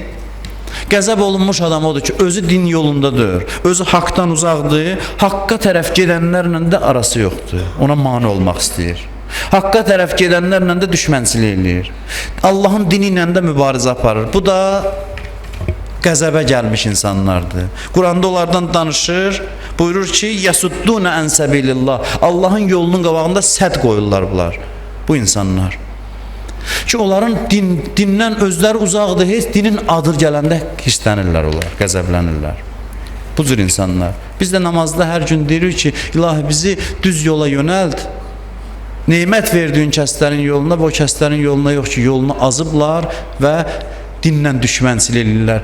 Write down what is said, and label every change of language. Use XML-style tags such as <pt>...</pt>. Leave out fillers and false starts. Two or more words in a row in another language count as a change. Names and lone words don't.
<az>Qəzəb olunmuş adam odur ki, özü din yolundadır, özü haqdan uzaqdır, haqqa tərəf gedənlərlə də arası yoxdur, ona mane olmaq istəyir. Haqqa tərəf gedənlərlə də düşmənçilik eləyir. Allahın dini ilə də mübarizə aparır. Bu da qəzəbə gəlmiş insanlardır. Quranda onlardan danışır, buyurur ki,</az> <ar>يصدون عن سبيل الله.</ar> <az>Allahın yolunun qabağında sədd qoyurlar bunlar, bu insanlar. Ki onların dindən özləri uzaqdır, heç dinin adı gələndə hirslənirlər onlar, qəzəblənirlər. Bu cür insanlar. Biz də namazda hər gün deyirik ki, ilahi bizi düz yola yönəlt, neymət verdiyin kəslərin yoluna və o kəslərin yoluna yox ki, yolunu azıblar və dinlə düşmənçilik eləyirlər.</az>